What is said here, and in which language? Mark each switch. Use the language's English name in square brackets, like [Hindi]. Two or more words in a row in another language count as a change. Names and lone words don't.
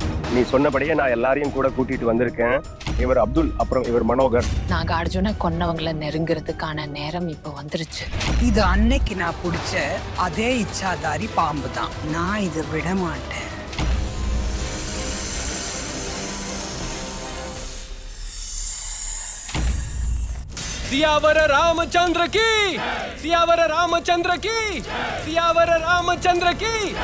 [Tamil] நீ சொன்னபடியே நான் எல்லாரையும் கூட கூட்டிட்டு வந்திருக்கேன். இவர் அப்துல், அப்புறம் இவர் மனோகர். நாங்க அர்ஜுனை கொன்னவங்களை நெருங்குறதுக்கான நேரம் இப்ப வந்துருச்சு. இது அன்னைக்கு நான் பிடிச்ச அதே இச்சாதாரி பாம்பு தான். நான் இதை விட மாட்டேன். [Hindi] सियावर रामचंद्र की, सियावर रामचंद्र की, सियावर रामचंद्र की.